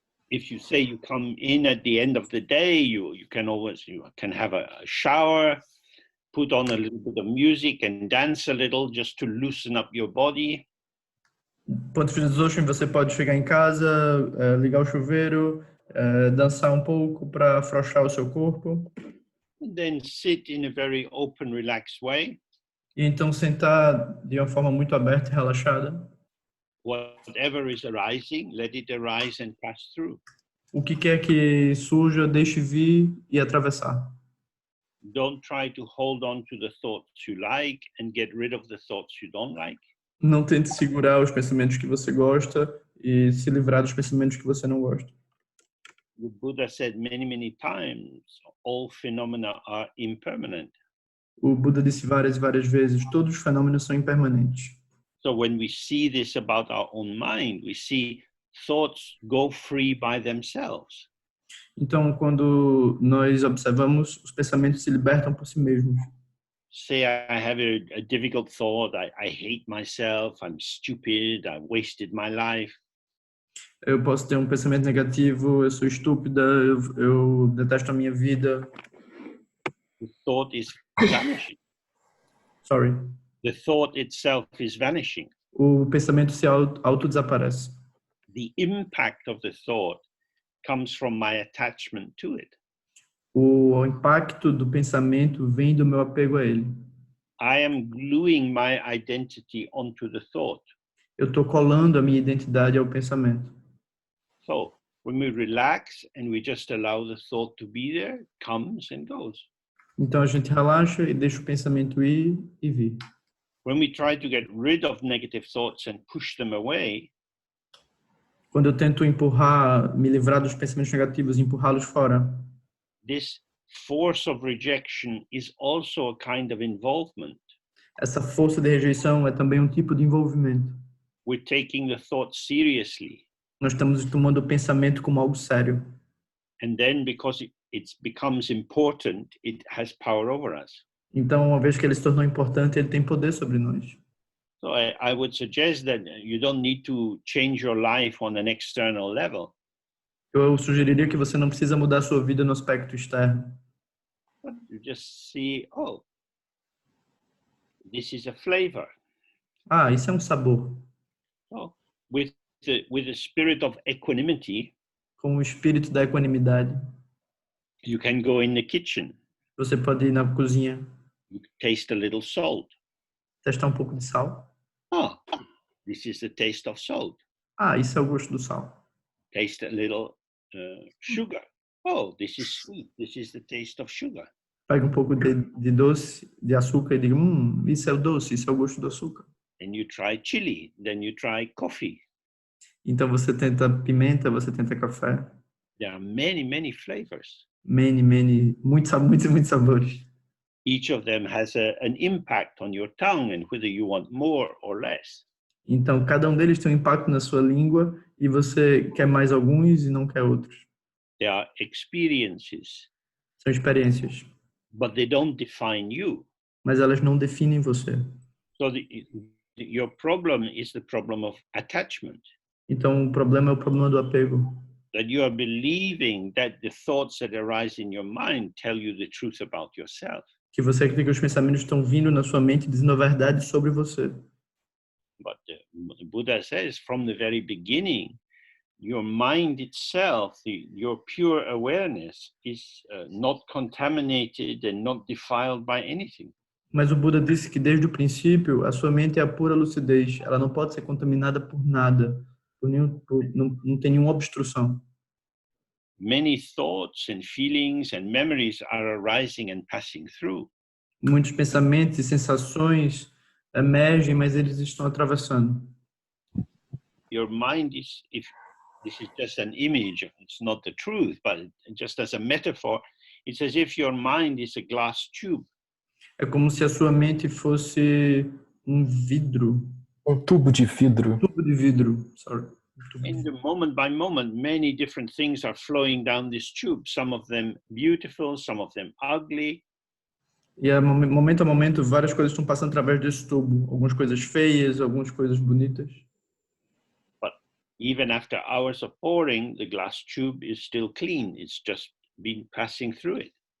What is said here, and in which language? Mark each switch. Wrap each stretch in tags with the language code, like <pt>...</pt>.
<en>if you say you come in at the end of the day, you can have a shower, put on a little bit of music and dance a little just to loosen up your body.</en> <pt>Ponto de Dzogchen, você pode chegar em casa, ligar o chuveiro, dançar um pouco para afrouxar o seu corpo.</pt> <en>And then sit in a very open, relaxed way.</en> <pt>E então sentar de uma forma muito aberta e relaxada.</pt> <en>Whatever is arising, let it arise and pass through.</en> <pt>O que quer que surja, deixe vir e atravessar.</pt> <en>Don't try to hold on to the thoughts you like and get rid of the thoughts you don't like.</en> <pt>Não tente segurar os pensamentos que você gosta e se livrar dos pensamentos que você não gosta.</pt> <en>The Buddha said many times, all phenomena are impermanent.</en> <pt>O Buda disse várias e várias vezes, todos os fenômenos são impermanentes.</pt> <en>So when we see this about our own mind, we see thoughts go free by themselves.</en> <pt>Então, quando nós observamos, os pensamentos se libertam por si mesmos.</pt> <en>Say I have a difficult thought, I hate myself, I'm stupid, I wasted my life.</en> <pt>Eu posso ter um pensamento negativo, eu sou estúpida, eu detesto a minha vida.</pt> <en>The thought is vanishing. Sorry. The thought itself is vanishing.</en> <pt>O pensamento se auto-desaparece.</pt> <en>The impact of the thought comes from my attachment to it.</en> <pt>O impacto do pensamento vem do meu apego a ele.</pt> <en>I am gluing my identity onto the thought.</en> <pt>Eu estou colando a minha identidade ao pensamento.</pt> <en>So when we relax and we just allow the thought to be there, it comes and goes.</en> <pt>Então a gente relaxa e deixa o pensamento ir e vir.</pt> <en>When we try to get rid of negative thoughts and push them away,</en> <pt>quando eu tento me livrar dos pensamentos negativos e empurrá-los fora,</pt> <en>this force of rejection is also a kind of involvement.</en> <pt>Essa força de rejeição é também um tipo de envolvimento.</pt> <en>We're taking the thought seriously.</en> <pt>Nós estamos tomando o pensamento como algo sério.</pt> <en>And then because it becomes important, it has power over us.</en> <pt>Então, uma vez que ele se tornou importante, ele tem poder sobre nós.</pt> <en>So I would suggest that you don't need to change your life on an external level.</en> <pt>Eu sugeriria que você não precisa mudar a sua vida no aspecto externo.</pt> <en>But you just see, oh, this is a flavor.</en> <pt>Ah, isso é um sabor.</pt> <en>So with the spirit of equanimity,</en> <pt>com o espírito da equanimidade,</pt> <en>you can go in the kitchen.</en> <pt>Você pode ir na cozinha.</pt> <en>You taste a little salt.</en> <pt>Testar um pouco de sal.</pt> <en>Oh, this is the taste of salt.</en> <pt>Ah, isso é o gosto do sal.</pt> <en>Taste a little sugar. Oh, this is sweet. This is the taste of sugar.</en> <pt>Pega um pouco de doce, de açúcar e diga, isso é o doce, isso é o gosto do açúcar.</pt> <en>And you try chili, then you try coffee.</en> <pt>Então você tenta pimenta, você tenta café.</pt> <en>There are many flavors.</en> <pt>Muitos sabores.</pt> <en>Each of them has an impact on your tongue and whether you want more or less.</en> <pt>Então cada um deles tem um impacto na sua língua e você quer mais alguns e não quer outros.</pt> <en>They are experiences.</en> <pt>São experiências.</pt> <en>But they don't define you.</en> <pt>Mas elas não definem você.</pt> <en>So your problem is the problem of attachment.</en> <pt>Então o problema é o problema do apego.</pt> <en>That you are believing that the thoughts that arise in your mind tell you the truth about yourself.</en> <pt>Que você acredita que os pensamentos estão vindo na sua mente dizendo a verdade sobre você.</pt> <en>But the Buddha says from the very beginning, your mind itself, your pure awareness is not contaminated and not defiled by anything.</en> <pt>Mas o Buda disse que desde o princípio a sua mente é a pura lucidez, ela não pode ser contaminada por nada, não tem nenhuma obstrução.</pt> <en>Many thoughts and feelings and memories are arising and passing through.</en> <pt>Muitos pensamentos e sensações emergem, mas eles estão atravessando.</pt> <en>Your mind is, if this is just an image, it's not the truth, but just as a metaphor, it's as if your mind is a glass tube.</en> <pt>É como se a sua mente fosse um vidro. Um tubo de vidro. Um tubo de vidro, sorry.</pt> <en>In the moment by moment, many different things are flowing down this tube. Some of them beautiful, some of them ugly.</en> <pt>E momento a momento, várias coisas estão passando através desse tubo. Algumas coisas feias, algumas coisas bonitas.</pt> <en>But Even after hours of pouring, the glass tube is still clean. It's just been passing through it.</en>